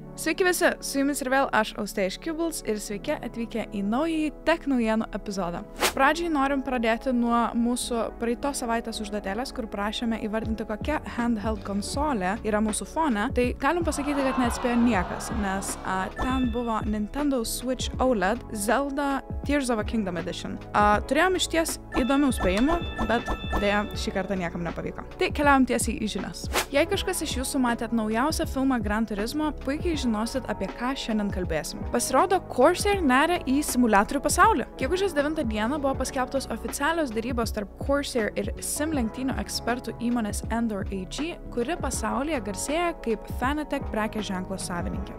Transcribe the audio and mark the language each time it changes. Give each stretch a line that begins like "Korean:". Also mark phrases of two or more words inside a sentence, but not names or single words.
Lithuanian: Sveiki visi, su jumis ir vėl aš, Austėja iš Kibbles, ir sveiki atvykę į naująjį tech naujienų epizodą. Pradžiai norim pradėti nuo mūsų praeitos savaitės užduotėlės, kur prašėme įvardinti, kokia handheld konsolė yra mūsų fone. Tai galim pasakyti, kad neatspėjo niekas, nes ten buvo Nintendo Switch OLED Zelda Tears of a Kingdom Edition. Turėjom išties įdomių spėjimų, bet dėja šį kartą niekam nepavyko. Tai keliaujam tiesiai į žinias. Jei kažkas iš jūsų matėt naujausią filmą Gran Turismo, puikiai žinosit, apie ką šiandien kalbėsim. Pasirodo, Corsair neria į simuliatorių pasaulį. Gegužės 9 dieną buvo paskelbtos oficialios derybos tarp Corsair ir sim lenktynių ekspertų įmonės Endor AG, kuri pasaulyje garsėja kaip Fanatec prekės ženklo savininkė.